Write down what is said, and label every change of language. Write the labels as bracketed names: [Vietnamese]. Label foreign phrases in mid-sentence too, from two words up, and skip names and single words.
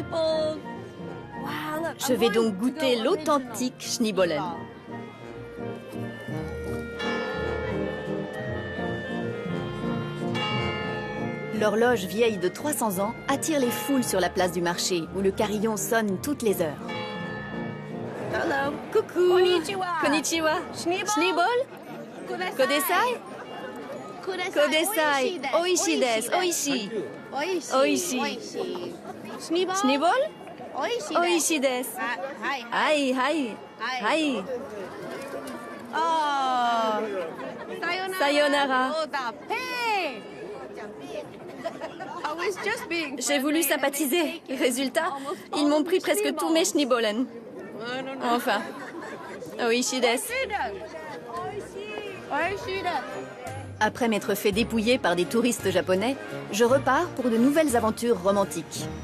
[French] Je vais donc goûter l'authentique Schneebollen. L'horloge vieille de 300 ans attire les foules sur la place du marché où le carillon sonne toutes les heures. Hello. Coucou. [Japanese] こんにちは。こんにちは. Schneeball. ください。ください. おいしいです。おいしい。おいしい. Schneeball. おいしいです。はい、はい。はい. Oh. Sayonara. [French] J'ai voulu sympathiser. Résultat, ils m'ont pris presque tous mes Schneebollen. Enfin. [Japanese] おいしいです. [French] Après m'être fait dépouiller par des touristes japonais, je repars pour de nouvelles aventures romantiques.